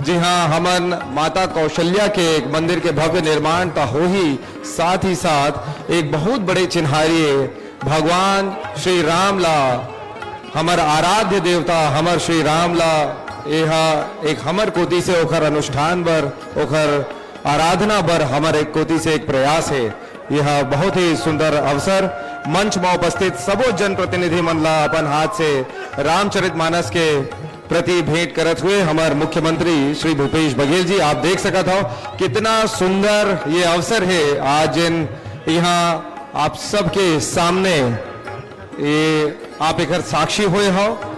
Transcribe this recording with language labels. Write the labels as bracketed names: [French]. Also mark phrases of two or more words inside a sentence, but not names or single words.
[Chhattisgarhi] जी हाँ हमन माता कौशल्या के एक मंदिर के भव्य निर्माण का हो ही साथ एक बहुत बड़े चिन्हारी भगवान श्री राम ला, हमार आराध्य देवता हमार श्री राम ला यह एक हमर कोटि से ओखर अनुष्ठान बर, ओखर आराधना बर हमार एक कोटि से एक प्रयास है। यह बहुत ही सुंदर अवसर मंच में उपस्थित सबो जनप्रतिनिधि मन ला अपन हाथ से रामचरितमानस के प्रति भेंट करत हुए हमारे मुख्यमंत्री श्री भूपेश बघेल जी। आप देख सकत हो कितना सुंदर ये अवसर है आज यहाँ आप सबके सामने ये आप एक साक्षी हुए हो।